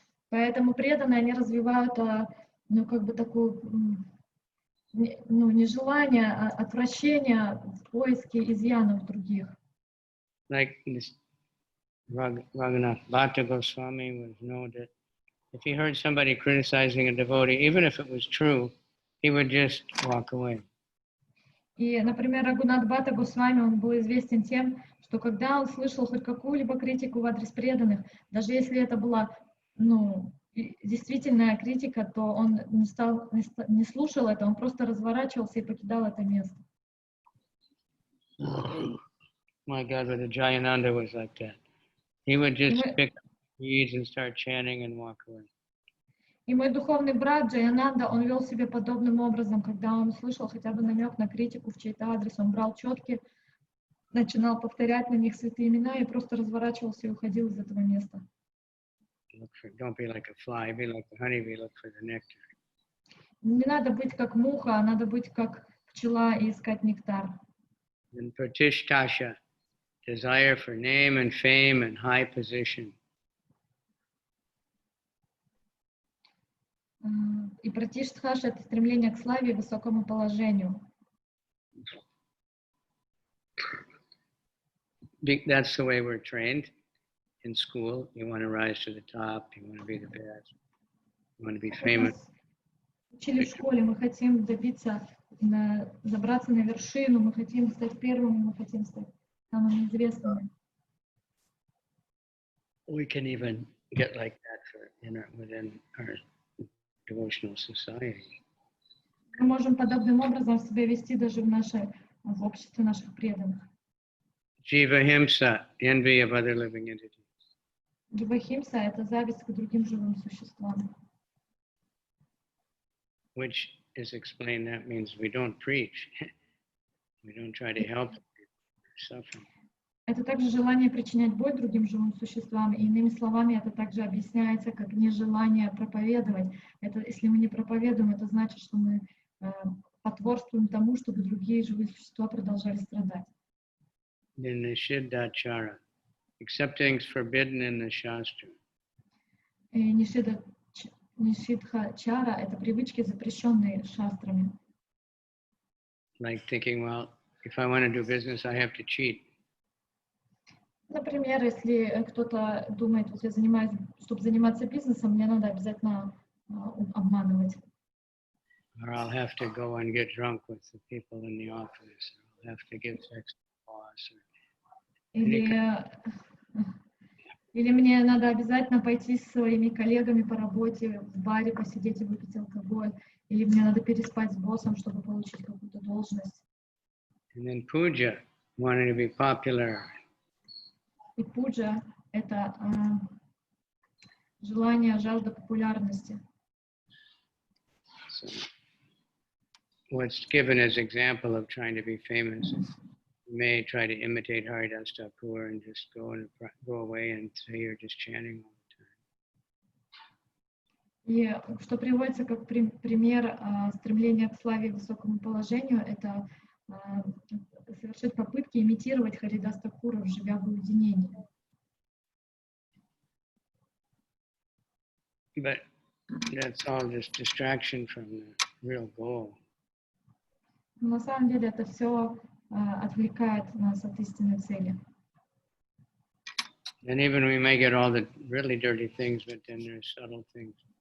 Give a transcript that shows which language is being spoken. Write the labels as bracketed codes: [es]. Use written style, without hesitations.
[ru] Поэтому преданные, они развивают, ну, как бы такую, ну, не желание, а отвращение в поиске изъянов других. [en] Like this Mадхья-лила Swami was known that if he heard somebody criticizing a devotee, even if it was true, he would just walk away. [ru] И, например, Рагунат Бхатта Госвами, он был известен тем, что когда он слышал хоть какую-либо критику в адрес преданных, даже если это была, ну, действительная критика, то он не слушал это, он просто разворачивался и покидал это место. [en] My God, but Jayananda was like that. He would just pick up beads and start chanting and walk away. [ru] И мой духовный брат Джаянанда, он вел себя подобным образом, когда он слышал хотя бы намек на критику в чей-то адрес, он брал четки, начинал повторять на них святые имена и просто разворачивался и уходил из этого места. [en] Don't be like a fly, be like the honeybee, look for the nectar. [ru] Не надо быть как муха, а надо быть как пчела и искать нектар. [en] And pratishtha, desire for name and fame and high position. [ru] И пратиштхаша — это стремление к славе и высокому положению. [en] That's the way we're trained in school. You want to rise to the top, you want to be the best, you want to be famous. [ru] Учили в школе, мы хотим добиться, забраться на вершину, мы хотим стать первыми, мы хотим стать самыми известными. [en] We can even get like that within our devotional society. [ru] Мы можем подобным образом себя вести даже в обществе наших преданных. [en] Jiva himsa, envy of other living entities. [ru] Дживахимса — это зависть к другим живым существам. [en] Which is explained, that means we don't preach. We don't try to help people suffering. [ru] Это также желание причинять боль другим живым существам. И иными словами, это также объясняется как нежелание проповедовать. Это, если мы не проповедуем, это значит, что мы потворствуем тому, чтобы другие живые существа продолжали страдать. [en] Then Nishidachara, accept things forbidden in the Shastra. [ru] И Нишидха-чара — это привычки, запрещенные шастрами. [en] Like thinking, well, if I want to do business, I have to cheat. [ru] Например, если кто-то думает, вот я занимаюсь, чтобы заниматься бизнесом, мне надо обязательно обманывать. [en] Or I'll have to go and get drunk with the people in the office. Or I'll have to give sex to the boss. [ru] Или мне надо обязательно пойти с своими коллегами по работе в баре, посидеть и выпить алкоголь. Или мне надо переспать с боссом, чтобы получить какую-то должность. [en] And then puja, wanting to be popular. [ru] И пуджа — это желание, жажда популярности. [en] So, what's given as example of trying to be famous, you may try to imitate Haridas Thakur and just go away and say you're just chanting all the time. [ru] И что приводится как пример стремления к славе и высокому положению, это совершить попытки имитировать Харидас Такура, живя в уединении. [en] But that's all just distraction from the real goal. [ru] Но на самом деле это все отвлекает нас от истинной цели. [en] And even we may get all the really dirty things, but then there's subtle things.